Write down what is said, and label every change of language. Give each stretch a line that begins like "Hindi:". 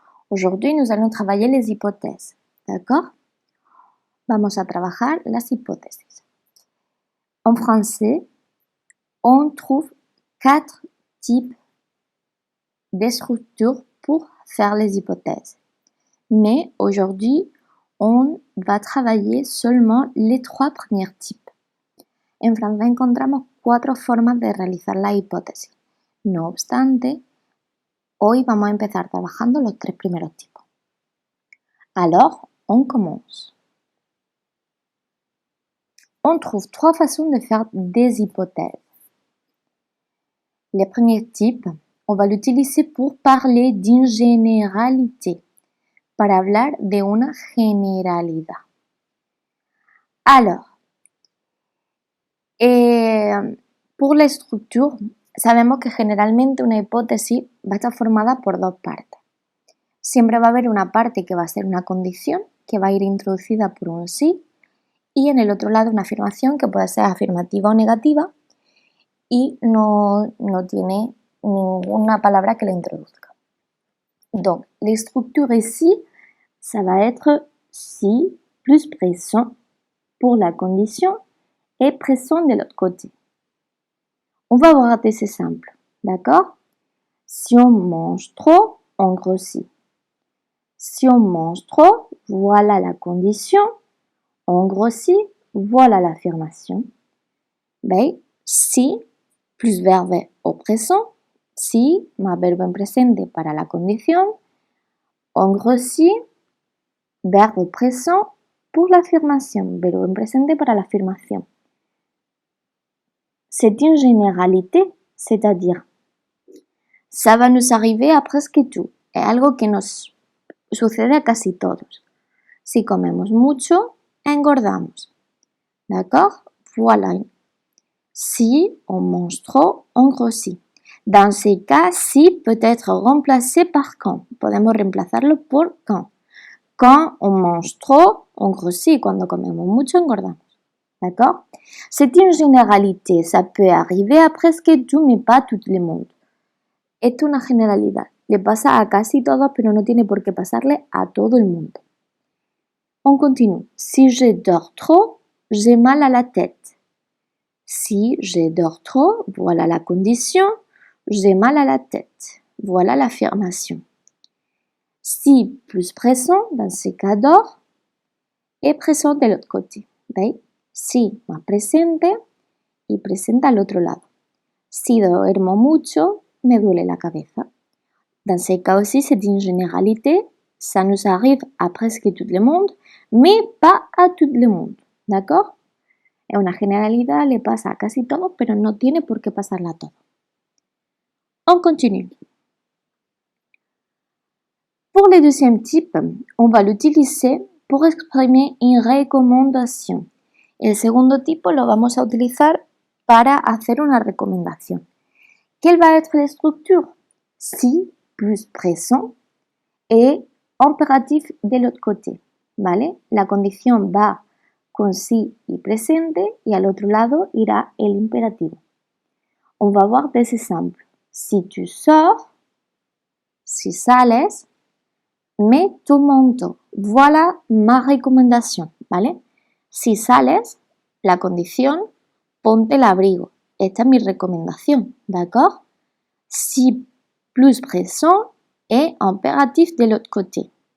French: Aujourd'hui, nous allons travailler les hypothèses. D'accord?
Spanish: Vamos a trabajar las hipótesis.
French: En français, on trouve 4 types de structures pour faire les hypothèses. Mais aujourd'hui, on va travailler seulement les 3 premiers types.
Spanish: En francés encontramos 4 formas de realizar la hipótesis. No obstante, hoy vamos a empezar trabajando los 3 primeros tipos.
French: Alors, on commence. On trouve 3 façons de faire des hypothèses. Le premier type, on va l'utiliser pour parler d'une généralité,
Spanish: para hablar de una generalidad.
French: Alors, pour
Spanish: la estructura, sabemos que generalmente una hipótesis va a estar formada por 2 partes. Siempre va a haber una parte que va a ser una condición, que va a ir introducida por un sí, y en el otro lado una afirmación que puede ser afirmativa o negativa y no tiene ninguna palabra que la introduzca.
French: Donc, la structure ici, ça va être si plus présent pour la condition et présent de l'autre côté. On va voir des exemples, d'accord? Si on mange trop, on grossit. Si on mange trop, voilà la condition. On grossit, voilà l'affirmation. Ben, si plus verbe au présent,
Spanish: si más verbo en presente para la condición,
French: on grossit, verbe présent pour l'affirmation, verbe
Spanish: en presente para la afirmación.
French: C'est une généralité, c'est-à-dire, ça va nous arriver à presque tout.
Spanish: Es algo que nos sucede a casi todos. Si comemos mucho, engordamos.
French: D'accord? Voilà. Si on mange trop, on grossit. Dans ces cas, si peut être remplacé par quand.
Spanish: Podemos reemplazarlo por
French: quand. Quand on mange trop, on grossit.
Spanish: Cuando comemos mucho, engordamos.
French: D'accord? C'est une généralité. Ça peut arriver à presque tout, mais pas tout le monde.
Spanish: Es una generalidad. Le pasa a casi todos, pero no tiene por qué pasarle a todo el mundo.
French: On continue. Si je dors trop, j'ai mal à la tête. Si je dors trop, voilà la condition. J'ai mal à la tête. Voilà l'affirmation. Si plus présent, dans ce cas dors, et présent de l'autre côté.
Spanish: ¿Veis? Si más presente y presente al otro lado. Si duermo mucho, me duele la cabeza.
French: Dans ce cas aussi, c'est une généralité. Ça nous arrive à presque tout le monde, mais pas à tout le monde. D'accord?
Spanish: Es una generalidad, le pasa a casi todos, pero no tiene por qué pasarla a todos.
French: On continue. Pour le deuxième type, on va l'utiliser pour exprimer une recommandation.
Spanish: El segundo tipo lo vamos a utilizar para hacer una recomendación.
French: Quelle va être la structure? Si plus présent et impératif de l'autre côté.
Spanish: ¿Vale? La condición va con si y presente y al otro lado irá el imperativo.
French: On va voir des exemples. Si tu sors,
Spanish: si sales,
French: mets tu manteau. Voilà ma
Spanish: recomendación, ¿vale? Si sales, la condición, ponte el abrigo. Esta es mi recomendación, ¿d'accord?
French: Si plus présent et impératif de l'autre côté.